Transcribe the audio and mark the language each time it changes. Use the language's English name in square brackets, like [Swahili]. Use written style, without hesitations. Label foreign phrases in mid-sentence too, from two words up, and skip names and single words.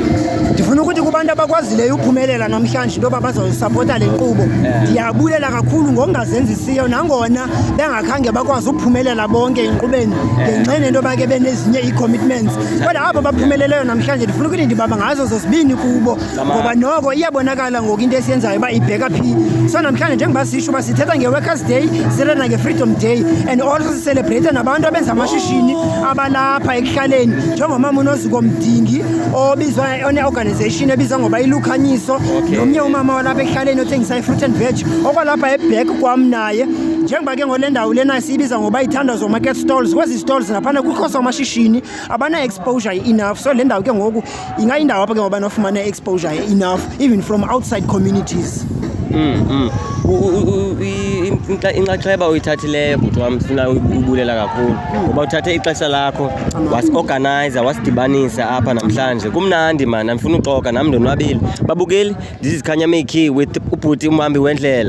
[Xhosa] Ndifuna ukuthi kubantu abakwazileyo uphumelela namhlanje into yoba bazosapota le nkqubo ndiyabulela kakhulu ngokungazenzisiyo nangona bengakhange bakwazi ukuphumelela bonke enkqubeni ngenxeni into yoba ke benezinye ii-commitments kodwa abo baphumeleleyo namhlanje ndifuna ukuthi ndibamba ngazo zozibini kubo ngoba noko iyabonakala ngoku into esiyenzayo uba ibheka phi. So namhlanje njengoba sisho uba sithetha nge-Workers Day sithetha nange-Freedom Day [English] and also [Xhosa] sicelebrate nabantu abenza amashishini abalapha ekuhlaleni njengomama uNozuko Mdingi obizwa one-organization ebizwa ngoba ilukhanyiso nomnye umama walapha ekuhlaleni othengisa i- [English] fruit and veg [Xhosa] okwalapha ebhek kwam naye njengoba ke ngole ndawo lena siyibiza ngoba i-Thandazo market stalls. Kwezi stalls naphana kukho somashishini abana- [English] exposure enough, [Xhosa] so le ndawo ke ngoku ingayindawo apha ke ngoba nofumana [English] exposure enough even from outside communities. [Xhosa] Inxaxheba uyithathileyo bhuti wami sifuna ubulela kakhulu ngoba uthathe ixesha lakho wasi-organizer wasidibanisa apha namhlanje. Kumnandi man, ndifuna uxoka nami ndonwabile. Babukeli, [English] this is Khanya Maykee with ubhuti Umhambi Wendlela.